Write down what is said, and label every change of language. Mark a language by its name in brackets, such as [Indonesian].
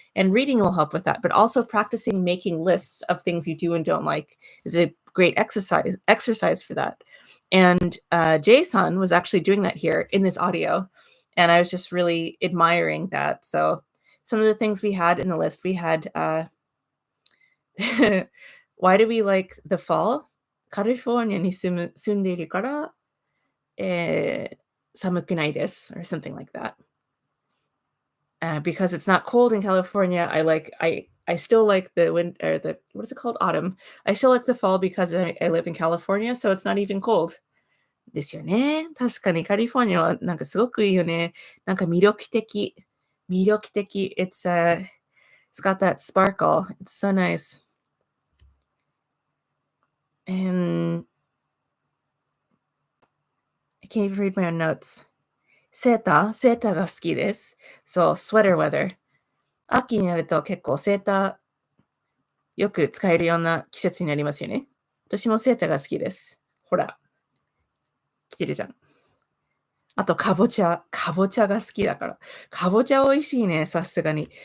[English] And reading will help with that, but also practicing making lists of things you do and don't like is a great exercise for that. And Jason was actually doing that here in this audio, and I was just really admiring that. So some of the things we had in the list, we had why do we like the fall? [Japanese] カリフォルニアに住んでいるから、寒くないです [English] or something like that. Because it's not cold in California, I still like the winter, the what is it called? Autumn. I still like the fall because I live in California, so it's not even cold. [Japanese] ですよね。確かにカリフォルニアはなんかすごくいいよね。なんか魅力的。 [English] It's It's got that sparkle. It's so nice. And I can't even read my own notes. [Japanese] セーターが好きです。そう、 [English] sweater weather。 [Japanese] 秋になると結構セーターよく使えるような季節になりますよね。私もセーターが好きです。ほら。来てるじゃん。あと、かぼちゃ。かぼちゃが好きだから。かぼちゃ美味しいね、さすがに。